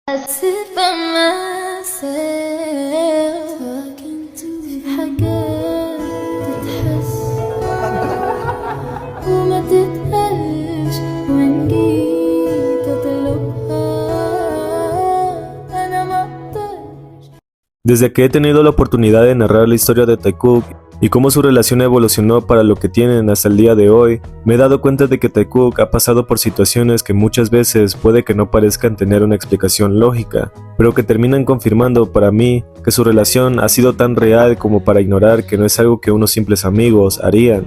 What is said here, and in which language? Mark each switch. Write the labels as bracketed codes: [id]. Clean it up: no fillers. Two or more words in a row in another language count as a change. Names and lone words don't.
[en] sit by myself talking to [ar] حاجات تتحس وما تتقالش وإن جيت أطلبها أنا مقدرش. [es] Desde que he tenido la oportunidad de narrar la historia de Taekook y cómo su relación evolucionó para lo que tienen hasta el día de hoy, me he dado cuenta de que Taekook ha pasado por situaciones que muchas veces puede que no parezcan tener una explicación lógica, pero que terminan confirmando para mí que su relación ha sido tan real como para ignorar que no es algo que unos simples amigos harían.